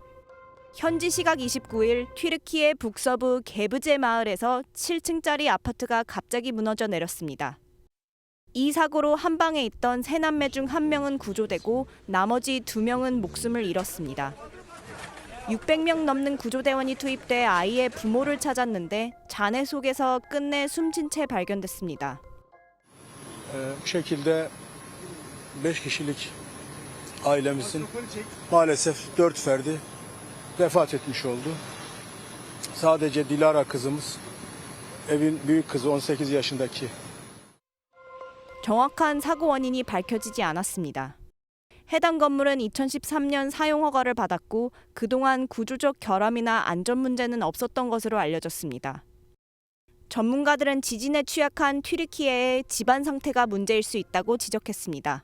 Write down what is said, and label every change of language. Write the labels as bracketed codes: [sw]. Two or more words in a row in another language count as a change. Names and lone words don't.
[ko] 현지 시각 29일 튀르키예 북서부 게브제 마을에서 7층짜리 아파트가 갑자기 무너져 내렸습니다. 이 사고로 한 방에 있던 세 남매 중 한 명은 구조되고 나머지 2명은 목숨을 잃었습니다. 600명 넘는 구조대원이 투입돼 아이의 부모를 찾았는데 잔해 속에서 끝내 숨진 채 발견됐습니다. [tr] Bu şekilde 5 kişilik ailemizin maalesef 4 ferdi vefat etmiş oldu. Sadece Dilara kızımız, evin büyük kızı 18 yaşındaki. [ko] 정확한 사고 원인이 밝혀지지 않았습니다. 해당 건물은 2013년 사용 허가를 받았고 그동안 구조적 결함이나 안전 문제는 없었던 것으로 알려졌습니다. 전문가들은 지진에 취약한 튀르키예의 집안 상태가 문제일 수 있다고 지적했습니다.